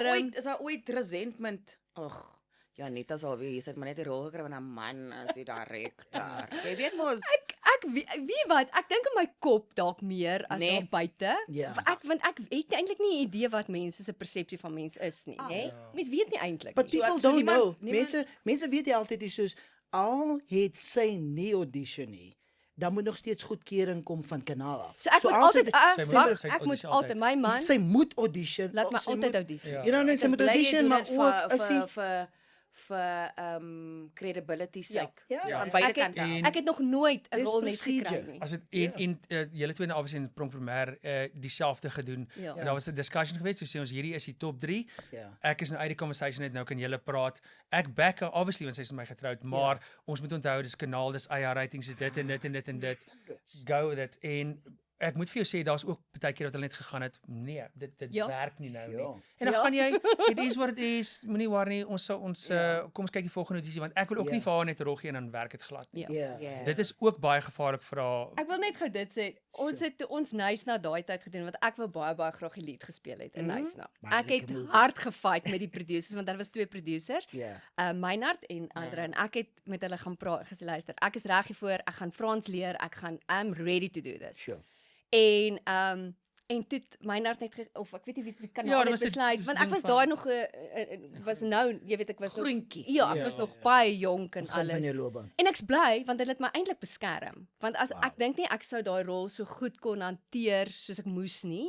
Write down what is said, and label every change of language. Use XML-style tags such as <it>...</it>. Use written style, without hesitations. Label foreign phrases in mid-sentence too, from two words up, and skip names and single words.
<af>is daar ooit resentment? Ag, ja, net as alweer, jy sit maar net die rol gekry van 'n man as die director. Jy weet mos. Ek weet wat, ek dink in my kop dalk meer as daar buite. Ja. Want ek het eintlik nie 'n idee wat mense se persepsie van mens is nie, né? Mense weet nie eintlik. But nie.</af> <en>people don't know.</en> <af>Mense weet nie altyd nie, soos al het sy nie audition nie, dan moet nog steeds goedkeuring kom van kanaal af. So ek moet al altyd sy- ek moet altyd my man sy moet audition. laat my sy altyd moet- audisie. Ja.</af> <en>You know,</en> <af>sy moet audition, maar ook as sy vir credibility sake. Ja. Aan beide Ek het, kante. ek het nog nooit 'n Dis rol net gekry procedure. nie. As dit en julle twee nou obviously in Pronkprimair dieselfde gedoen. Ja. En daar was 'n discussion geweest, so sê ons hierdie is die top 3. Ja. Ek is nou uit die conversation net nou kan julle praat. Ek</af> <en>back her</en> <af>obviously want sy is met my getroud, maar ons moet onthou dis kanaal, dis IR ratings, is dit en dit en dit en dit.</af> <en>Go with it.</en> <af>En ek moet vir jou sê daar's ook baie keer wat hulle net gegaan het, nee, dit Ja. werk nie nou nie. Ja. En dan Ja. gaan jy,</af> <en>it is what it is,</en> <af>moenie worry nie, ons kom ons kyk die volgende notisie want ek wil ook Ja. nie vir haar net rog gee en dan werk dit glad nie. Ja. Ja. Dit is ook baie gevaarlik vir haar. Ek wil net gou dit sê. Ons het toe ons Nysna daai tyd gedoen want ek wou baie graag die lied gespeel het in Nysna. Baie Ek het lekker movie. hard gefight met die producers want daar was 2 producers. Ja. Meinhard en Andre en ek het met hulle gaan praat, gesê luister, ek is reg hiervoor, ek gaan Frans leer,</af> <en>I'm ready to do this.</en> <af>Sure. En toe Meinhard net of ek weet nie wie kan Ja, nou dit net was 'n- besluit dis want ding ek was van- daai nog was nou, jy weet ek was nog, Groentjie. ja, ek Ja, was nog ja. baie jonk en Begin van alles. jou loopbaan. En ek's bly want hulle het my eintlik beskerm. Want as Wow. ek dink nie ek sou daai rol so goed kon hanteer soos ek moes nie,</af>